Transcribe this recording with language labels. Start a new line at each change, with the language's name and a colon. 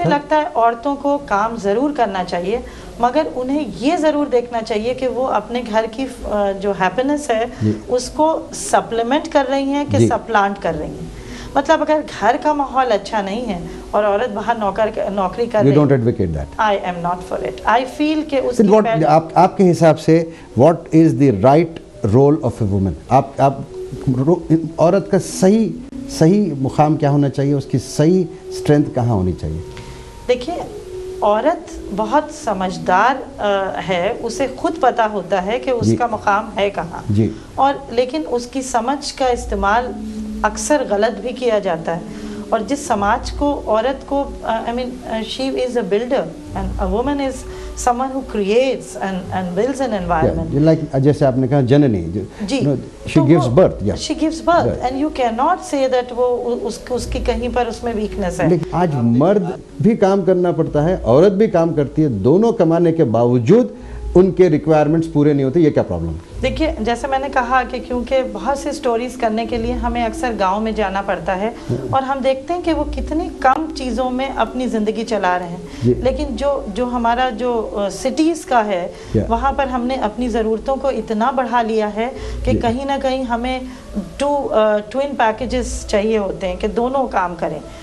Urdu: مجھے لگتا ہے عورتوں کو کام ضرور کرنا چاہیے, مگر انہیں یہ ضرور دیکھنا چاہیے کہ وہ اپنے گھر کی جو ہیپینس ہے اس کو سپلیمنٹ کر رہی ہیں کہ سپلانٹ کر رہی ہیں. مطلب اگر گھر کا ماحول اچھا نہیں ہے اور عورت باہر نوکری کر رہی ہے,
English: you don't advocate that. I am not for it. I feel
Urdu: کہ اس کی آپ کے حساب سے
English: what is the right role of a woman? آپ
Urdu: عورت کا صحیح مقام کیا ہونا چاہیے, اس کی صحیح اسٹرینتھ کہاں ہونی چاہیے؟ دیکھیے عورت بہت سمجھدار ہے, اسے خود پتہ ہوتا ہے کہ اس کا مقام ہے کہاں, اور لیکن اس کی سمجھ کا استعمال اکثر غلط بھی کیا جاتا ہے. اور جس سماج کو عورت کو
English: she is a builder and a woman is someone who creates and builds an environment. Like
Urdu: جیسے آپ نے کہا جننی,
English: she gives birth. She gives birth and you cannot say that
Urdu: وہ اس کی کہیں پر اس میں
English: weakness ہے.
Urdu: لیکن آج مرد بھی کام کرنا پڑتا ہے, عورت بھی کام کرتی ہے, دونوں کمانے کے باوجود ان کے ریکوائرمنٹس پورے نہیں ہوتے, یہ کیا پرابلم ہے؟ دیکھیے جیسے میں نے کہا کہ کیونکہ بہت سی سٹوریز کرنے کے لیے ہمیں اکثر گاؤں میں جانا پڑتا ہے, اور ہم دیکھتے ہیں کہ وہ کتنی کم چیزوں میں اپنی زندگی چلا رہے ہیں, لیکن جو ہمارا جو سٹیز کا ہے وہاں پر ہم نے اپنی ضرورتوں کو اتنا بڑھا لیا ہے کہ کہیں نہ کہیں ہمیں ٹوئن پیکیجز چاہیے ہوتے ہیں کہ دونوں کام کریں.